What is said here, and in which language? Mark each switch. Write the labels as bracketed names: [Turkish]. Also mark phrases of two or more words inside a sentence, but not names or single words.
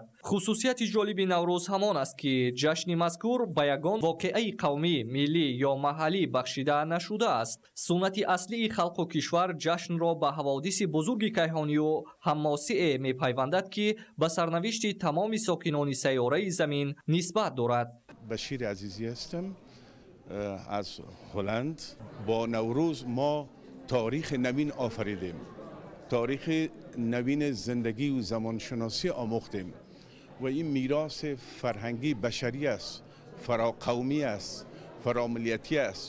[Tajik] хусусияти ҷолиби наврӯз ҳамон аст ки ҷашни мазкур ба ягон воқеаи қавмӣ, миллӣ ё маҳаллӣ бахшида нашудааст. суннати аслии халқу кишвар ҷашнро ба ҳаводиси бузурги кайҳонию ҳаммосие мепайвандад ки ба сарнавишти тамоми сокинони сайёраи замин нисбат дорад. [Persian] بشیر عزیزی هستم از هلند. با نوروز ما تاریخ نوین آفریدیم، تاریخ نوین زندگی و زمانشناسی آموختیم و این میراث فرهنگی بشری است، فراقومی است، فراملیتی است.